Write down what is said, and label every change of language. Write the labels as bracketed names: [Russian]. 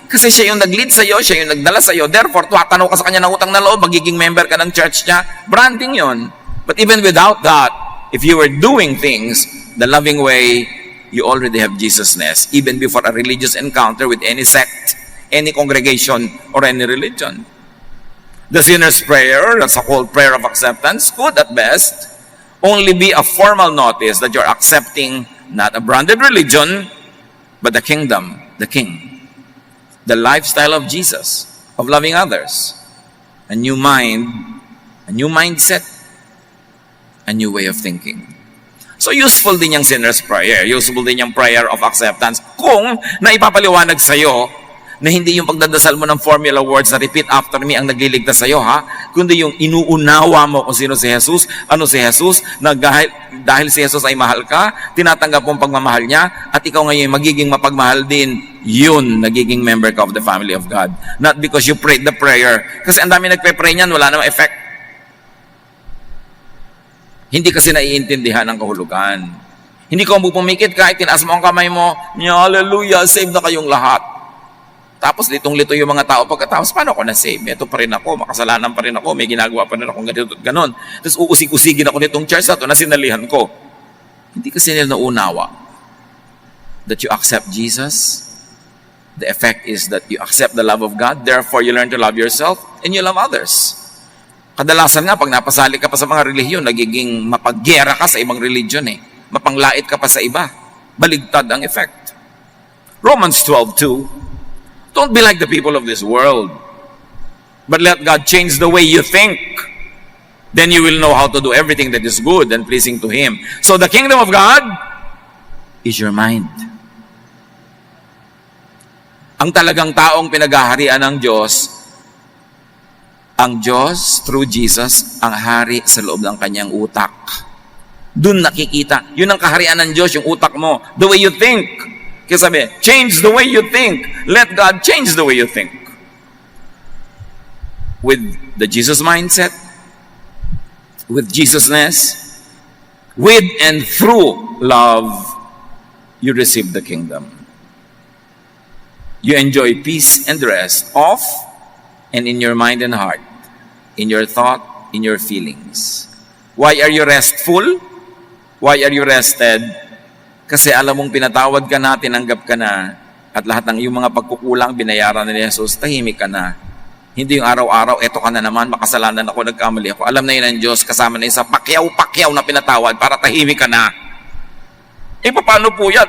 [Filipino] Kasi siya yung nag-lead sa'yo, siya yung nagdala sa'yo. Therefore, tuwatanaw ka sa kanya ng utang na loob, magiging member ka ng church niya. Branding yon. [English] But even without that, if you were doing things the loving way, you already have Jesusness, even before a religious encounter with any sect, any congregation, or any religion. The sinner's prayer, that's a called prayer of acceptance, could at best only be a formal notice that you're accepting not a branded religion, but the kingdom, the king, the lifestyle of Jesus, of loving others, a new mind, a new mindset, a new way of thinking. [Filipino] So useful din yung sinner's prayer, useful din yung prayer of acceptance kung naipapaliwanag sa'yo na hindi yung pagdadasal mo ng formula words na [English] repeat after me [Filipino] ang nagliligtas sa'yo, ha? Kundi yung inuunawa mo kung sino si Jesus, ano si Jesus, na dahil si Jesus ay mahal ka, tinatanggap mo ang pagmamahal niya, at ikaw ngayon magiging mapagmahal din, yun, nagiging member ka [English] of the family of God. Not because you prayed the prayer. [Filipino] Kasi ang dami nagpe-pray niyan, wala namang effect. Hindi kasi naiintindihan ang kahulugan. Hindi ko pumikit kahit tinaas mo ang kamay mo, hallelujah, save na kayong lahat. Tapos litong-lito yung mga tao pagkatapos, paano ako na-save? Ito pa rin ako, makasalanan pa rin ako, may ginagawa pa rin ako ganito at ganon. Tapos uusig-usigin ako nitong church na ito na sinalihan ko. Hindi kasi nila naunawa [English] that you accept Jesus. The effect is that you accept the love of God, therefore you learn to love yourself and you love others. [Filipino] Kadalasan nga, pag napasali ka pa sa mga relihiyon, nagiging mapaggera ka sa ibang religion eh. Mapanglait ka pa sa iba. Baligtad ang effect. [English] Romans 12:2, don't be like the people of this world, but let God change the way you think. Then you will know how to do everything that is good and pleasing to Him. So the kingdom of God is your mind. [Filipino] Ang talagang taong pinaghaharian ng Diyos, ang Diyos through Jesus, ang hari sa loob ng kanyang utak. Doon nakikita. Yun ang kaharian ng Diyos, yung utak mo. [English] The way you think. [Filipino] Kaya sabi, [English] change the way you think. Let God change the way you think. With the Jesus mindset, with Jesusness, with and through love, you receive the kingdom. You enjoy peace and rest of and in your mind and heart, in your thought, in your feelings. Why are you restful? Why are you rested? [Filipino] Kasi alam mong pinatawad ka na, tinanggap ka na, at lahat ng iyong mga pagkukulang binayaran ni Jesus, tahimik ka na. Hindi yung araw-araw, eto ka na naman, makasalanan ako, nagkamali ako. Alam na yun ng Diyos, kasama na yun sa pakyaw-pakyaw na pinatawad para tahimik ka na. Paano po yan?